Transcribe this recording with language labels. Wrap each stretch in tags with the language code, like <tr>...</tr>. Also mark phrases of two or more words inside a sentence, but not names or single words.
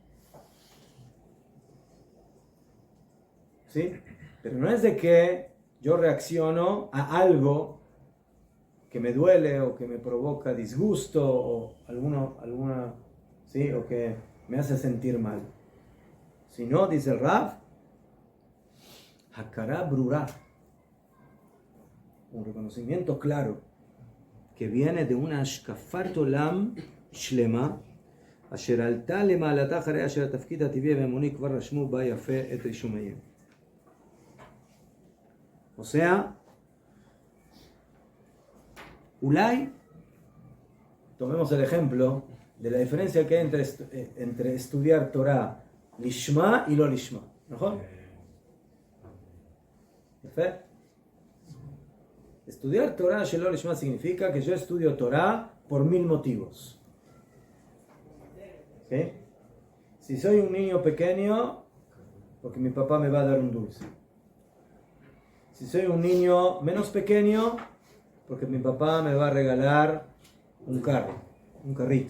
<es>¿Sí? Pero no es de que yo reacciono a algo que me duele o que me provoca disgusto o alguna, ¿sí? O que me hace sentir mal. Sino, dice el Rav,</es> <he>הכרה ברורה,</he> <es>un reconocimiento claro que viene de una</es> <he>השקפת עולם שלמה אשר עלתה למעלתה אחרי אשר התפקיד הטבעי והאמוני כבר רשמו בה יפה את רישומיהם.</he> <es>O sea, Ulay, tomemos el ejemplo de la diferencia que hay entre estudiar</es> <he>תורה לשמה</he> <es>y</es> <he>לא לשמה.</he> <es>¿Mejor? Estudiar</es> <he>תורה שלא לשמה</he> <es>significa que yo estudio Torah por 1000 motivos. ¿Sí? Si soy un niño pequeño, porque mi papá me va a dar un dulce. Si soy un niño menos pequeño, porque mi papá me va a regalar un carro, un carrito.</es>